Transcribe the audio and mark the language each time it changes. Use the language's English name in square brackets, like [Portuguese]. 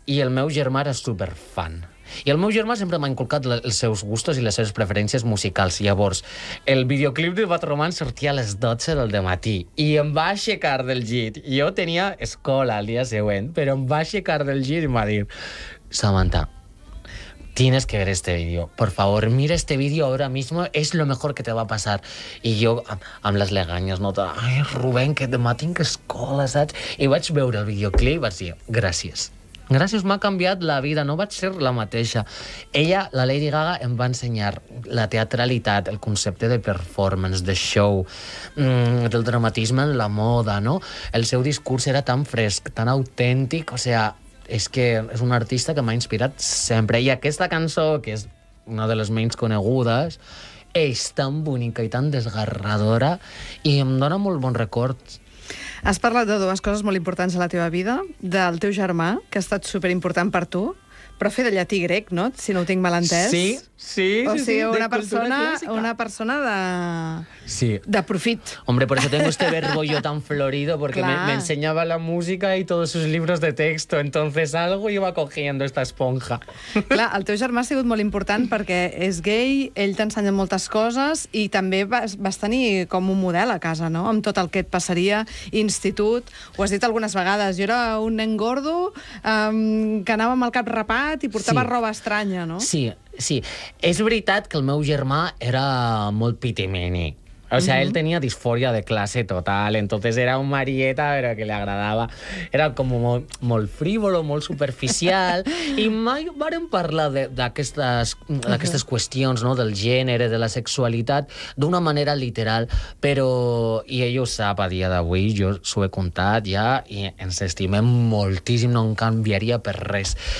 [Catalan] I el meu germà era superfan. I el meu germà sempre m'ha inculcat els seus gustos i les seves preferències musicals. Llavors, el videoclip de Bad Romance sortia a les 12 del dematí i em va aixecar del llit. Jo tenia escola el dia següent, però em va aixecar del llit i em va dir: Samantha, [Spanish] tienes que ver este vídeo. Por favor, mira este vídeo ahora mismo, es lo mejor que te va a pasar. [Catalan] I jo, amb les leganyes, no? Ai, Rubén, que demà tinc escola, saps? I vaig veure el videoclip i vaig dir: gràcies. Gràcies, m'ha canviat la vida, no vaig ser la mateixa. Ella, la Lady Gaga, em va ensenyar la teatralitat, el concepte de performance, de show, del dramatisme en la moda, no? El seu discurs era tan fresc, tan autèntic, o sea, és que és un artista que m'ha inspirat sempre. I aquesta cançó, que és una de les menys conegudes, és tan bonica i tan desgarradora i em dona molt bon record. Has parlat de dues coses molt importants a la teva vida, del teu germà, que ha estat superimportant per tu, profe de llatí grec, no?, si no ho tinc mal entès. Sí, sí. O sigui, una persona, de... Sí. De profit. [Spanish] Hombre, por eso tengo este verbo yo tan florido, porque me enseñaba la música y todos sus libros de texto, entonces algo iba cogiendo esta esponja. [Catalan] Clar, el teu germà ha sigut molt important perquè és gay, ell t'ha ensenyat moltes coses i també vas tenir com un model a casa, no?, amb tot el que et passaria, institut, ho has dit algunes vegades, jo era un nen gordo que anava amb el cap rapat i portava sí. roba estranya, no? Sí, sí. És veritat que el meu germà era molt pitimini. [Spanish] O sea, él tenía disforia de clase total, entonces era un marieta, pero que le agradaba. [Catalan] Era como molt frívolo, molt superficial, i mai vàrem parlar d'aquestes qüestions, no?, del gènere, de la sexualitat, d'una manera literal, però... I ell ho sap a dia d'avui, jo s'ho he contat ja, i ens estimem moltíssim, no en canviaria per res.